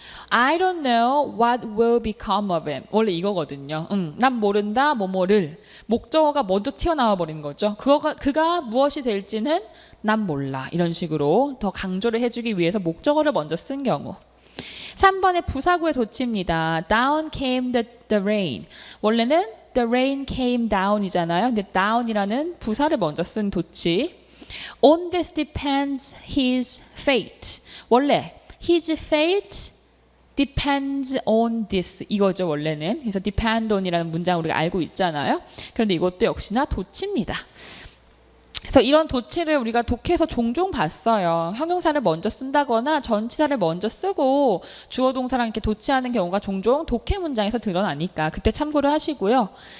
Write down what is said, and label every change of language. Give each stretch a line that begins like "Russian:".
English: I don't know what will become of him.
Korean: 원래 이거거든요. 난 모른다 뭐뭐를. 목적어가 먼저 튀어나와 버리는 거죠. 그가 무엇이 될지는 난 몰라. 이런 식으로 더 강조를 해주기 위해서 목적어를 먼저 쓴 경우. 3번의 부사구의 도치입니다.
English: Down came the rain.
Korean: 원래는
English: the rain came down이잖아요.
Korean: 근데 down이라는 부사를 먼저 쓴 도치.
English: On this depends his fate.
Korean: 원래
English: his fate depends on this
Korean: 이거죠 원래는. 그래서 depend on이라는 문장 우리가 알고 있잖아요. 그런데 이것도 역시나 도치입니다. 그래서 이런 도치를 우리가 독해에서 종종 봤어요. 형용사를 먼저 쓴다거나 전치사를 먼저 쓰고 주어 동사랑 이렇게 도치하는 경우가 종종 독해 문장에서 드러나니까 그때 참고를 하시고요.